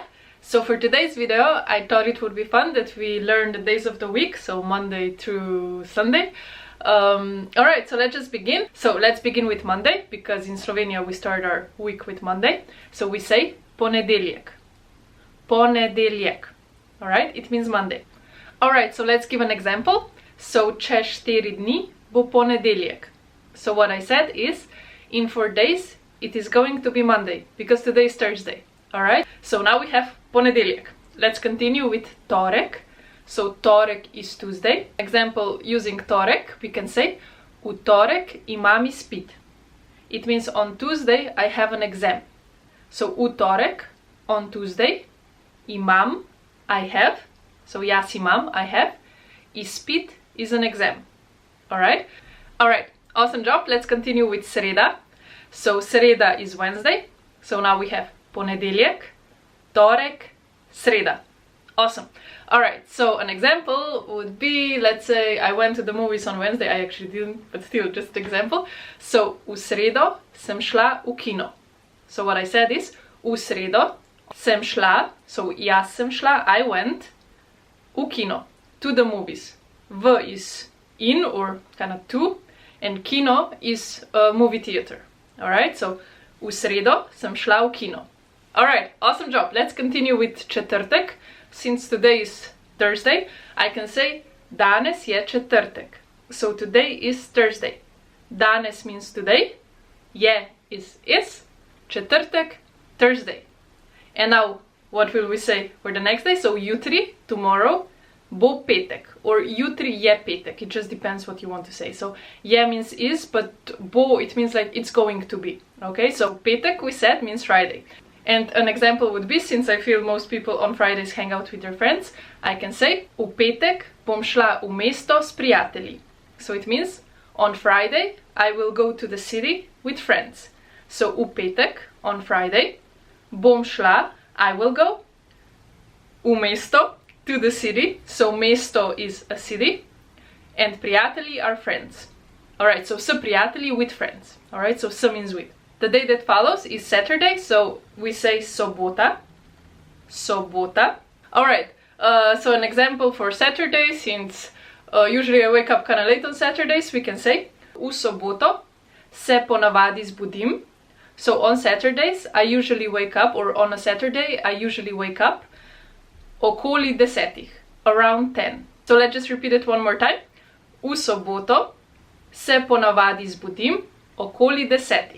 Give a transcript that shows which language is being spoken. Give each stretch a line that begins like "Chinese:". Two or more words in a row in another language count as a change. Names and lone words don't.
English: So for today's video, I thought it would be fun that we learn the days of the week, so Monday through Sunday. Alright, so let's just begin. So let's begin with Monday, because in Slovenia we start our week with Monday. So we say
Slovenian: ponedeljek. Ponedeljek.
English: Alright, it means Monday. Alright, so let's give an example.
Slovenian: So čez 4 dni bo ponedeljek.
English: So what I said is, in 4 days, it is going to be Monday, because today is Thursday. Alright, so now we have ponedeljek. Let's continue with torek. So torek is Tuesday. Example using torek, we can say
Slovenian: v torek imam izpit.
English: It means on Tuesday I have an exam.
Slovenian: So v torek,
English: on Tuesday, imam, I have. So
Slovenian: jaz imam,
English: I have. Izpit is an exam. Alright? Alright, awesome job. Let's continue with sreda. So sreda is Wednesday. So now we have
Slovenian: ponedeljek, torek, sreda.
English: Awesome. Alright, so an example would be, let's say I went to the movies on Wednesday. I actually didn't, but still, just an example.
Slovenian: So v sredo sem šla v kino.
English: So what I said is,
Slovenian: v sredo sem šla, so jaz sem šla,
English: I went,
Slovenian: v kino,
English: to the movies. V is in, or kind of to, and kino is a movie theater. Alright, so
Slovenian: v sredo sem šla v kino.
English: Alright, awesome job. Let's continue with četrtek. Since today is Thursday, I can say
Slovenian: danes je četrtek.
English: So today is Thursday. Danes means today, je is, četrtek, Thursday. And now, what will we say for the next day? So jutri, tomorrow,
Slovenian: bo petek, or jutri je petek.
English: It just depends what you want to say. So je means is, but bo, it means like it's going to be. Okay, so petek, we said, means Friday. And an example would be, since I feel most people on Fridays hang out with their friends, I can say
Slovenian: v petek bom šla v mesto s prijatelji.
English: So it means on Friday I will go to the city with friends.
Slovenian: So v petek,
English: on Friday,
Slovenian: bom šla,
English: I will go,
Slovenian: v mesto,
English: to the city. So mesto is a city, and prijatelji are friends. Alright, so
Slovenian: s prijatelji,
English: with friends. Alright, so s means with. The day that follows is Saturday, so we say sobota.
Slovenian: Sobota.
English: Alright, so an example for Saturday, since usually I wake up kind of late on Saturdays, we can say
Slovenian: v soboto se ponavadi zbudim.
English: So on Saturdays I usually wake up, or on a Saturday I usually wake up okoli 10, around 10. So let's just repeat it one more time.
Slovenian: V soboto se ponavadi zbudim okoli 10.